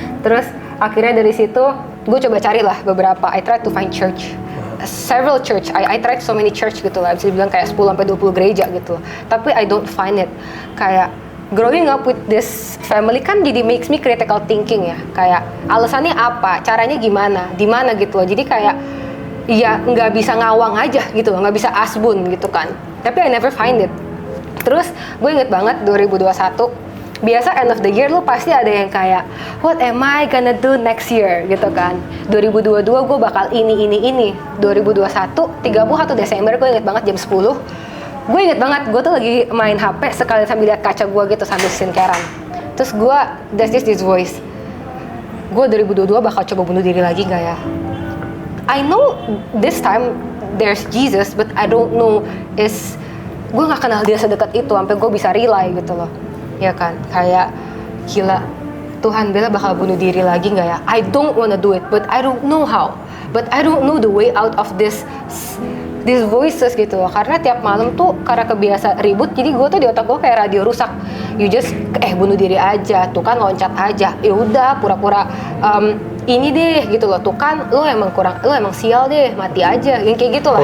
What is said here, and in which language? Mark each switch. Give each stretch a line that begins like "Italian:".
Indonesian: Terus akhirnya dari situ gue coba carilah beberapa.
English: I tried to find church, several church. I tried so many church
Indonesian: gitu lah. Bisa dibilang kayak 10-20 gereja gitu. Tapi
English: I don't find it.
Indonesian: Kayak
English: growing up with this family
Indonesian: kan jadi
English: makes me critical thinking ya.
Indonesian: Kayak alasannya apa, caranya gimana, di mana gitu loh. Jadi kayak ya nggak bisa ngawang aja gitu loh, nggak bisa asbun gitu kan. Tapi
English: I never find it.
Indonesian: Terus gue inget banget 2021, biasa
English: end of the year
Indonesian: lu pasti ada yang kayak
English: what am I gonna do next year
Indonesian: gitu kan. 2022 gue bakal ini. 2021 31 Desember gue inget banget jam 10. Gue inget banget, gue tuh lagi main HP sekali sambil lihat kaca gue gitu sambil skincarean. Terus gue,
English: there's this voice.
Indonesian: Gue 2022 bakal coba bunuh diri lagi gak ya?
English: I know this time there's Jesus, but I don't know
Indonesian: gue gak kenal dia sedekat itu sampai gue bisa rely gitu loh. Ya kan, kayak gila. Tuhan Bella bakal bunuh diri lagi nggak ya?
English: I don't wanna do it, but I don't know how. But I don't know the way out of these voices
Indonesian: gitu loh. Karena tiap malam tuh karena kebiasa ribut, jadi gue tuh di otak gue kayak radio rusak.
English: You just
Indonesian: bunuh diri aja, tuh kan loncat aja. Ya udah pura-pura ini deh gitu loh. Tuh kan lo emang sial deh, mati aja. Yang kayak gitu lah.